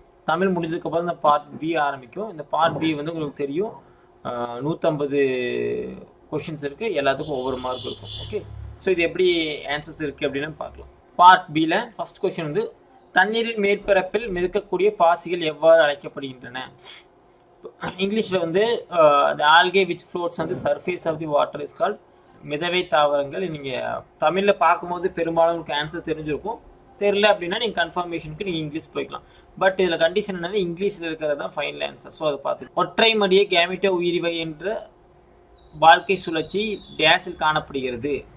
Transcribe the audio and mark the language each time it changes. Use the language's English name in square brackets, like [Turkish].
[Tamil] தமிழ் முடிஞ்சதுக்கப்புறம் இந்த part B ஆரம்பிக்கும். இந்த பார்ட் பி வந்து உங்களுக்கு தெரியும் 150 கொஷின்ஸ் இருக்குது. எல்லாத்துக்கும் ஒவ்வொரு மார்க் இருக்கும். ஓகே, ஸோ இது எப்படி ஆன்சர்ஸ் இருக்குது அப்படின்னு பார்க்கலாம். பார்ட் பியில் ஃபர்ஸ்ட் கொஷின் வந்து தண்ணீரின் மேற்பரப்பில் மிதக்கக்கூடிய பாசிகள் எவ்வாறு அழைக்கப்படுகின்றன? இங்கிலீஷில் வந்து [English] the algae which floats on the surface of the water is called [Tamil] மிதவை தாவரங்கள். நீங்கள் தமிழில் பார்க்கும்போது பெரும்பாலும் உங்களுக்கு ஆன்சர் தெரிஞ்சிருக்கும். தெரியல அப்படின்னா நீங்கள் கன்ஃபர்மேஷனுக்கு நீங்கள் இங்கிலீஷ் போய்க்கலாம். பட் இதில் கண்டிஷன் என்னன்னா இங்கிலீஷில் இருக்கிறது தான் ஃபைனல் ஆன்சர். ஸோ அதை பார்த்து ஒற்றை மடிய கேமிட்டோ உயிரிவை என்ற வாழ்க்கை சுழற்சி டேஸில் காணப்படுகிறது.